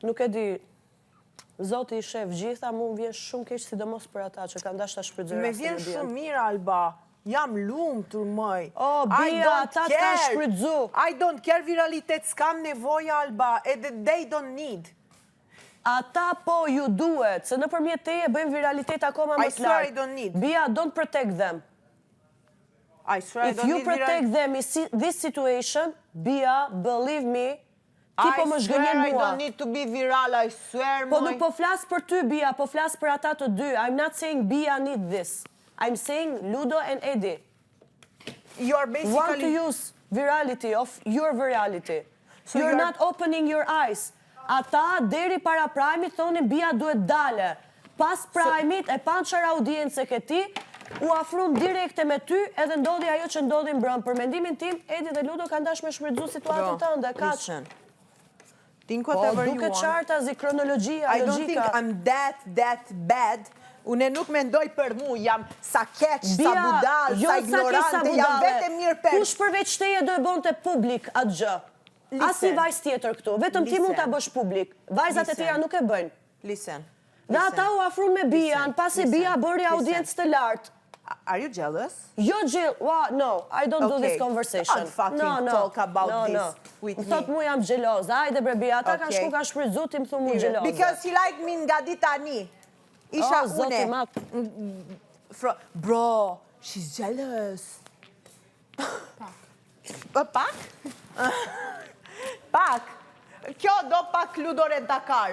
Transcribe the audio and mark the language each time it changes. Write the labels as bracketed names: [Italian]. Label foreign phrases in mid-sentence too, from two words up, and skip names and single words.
[Albanian] nuk e di, Zoti i shef gjitha, mu më vjen shumë keq, sidomos për ata që kanë dashur ta shfrytëzojnë. Me vjen shumë mirë, Alba. Jam lumtur, mëj. O, bia, ata t'kan shfrytëzu. [English] I don't care [Albanian] viralitet, s'kam nevojë, [English] Alba, edhe they don't need. [Albanian] Ata po ju duhet, se nëpërmjet teje bëjmë viralitet akoma më të lartë. [English] I swear I don't need. Bia, don't protect them. I swear I don't need. If you protect them in this situation, Bia, believe me, [Albanian] ti po më zhgënjen mua. [English] I don't need to be viral, I swear, [Albanian] Po nuk po flas për ty, Bia, po flas për ata të dy. [English] I'm not saying Bia need this. I'm saying Ludo and Eddie. You're basically... Want to use virality of your virality. So you're not opening your eyes. [Albanian] Ata deri para Prime-it thonin Bia duhet dale. Pas Prime-it e pan çfarë audiencë ke ti, u afruan direkte me ty edhe ndodhi ajo që ndodhi mbrëm. Për mendimin tim, Eddie dhe Ludo kanë dashur me shfrytëzu situatën tënde, kaq. [English] Think [Albanian] Po, [English] whatever you [Albanian] duke [English] want. [Albanian] qarta, kronologjia, [English] I don't [Albanian] logjika. [English] think I'm that bad. [Albanian] Unë nuk mendoj për mu, jam sa keq, sa budal, sa ignorante, jam vetëm mirë për... Kush përveç teje do e bonte publik atë gjë? As një vajzë tjetër këtu, vetëm ti mund ta bësh publik. Vajzat e tjera nuk e bëjnë. [English] Listen. [Albanian] Dhe ata u afruan me Bian, pasi Bia bëri audiencë të lartë. [English] Are you jealous? [Albanian] Jo, Jill, [English] no, I don't do this conversation. Don't fucking talk about this with me. [Albanian] Thot mu jam gjeloz, ajde bre Bia, ata kanë shku kanë shfrytëzu, ti më thu mu gjeloz. [English] Because he like me [Albanian] nga dita tani. Isha une. [English] Bro, she's jealous. [Albanian] Pak? Pak? Kjo do pak Ludore Dakar.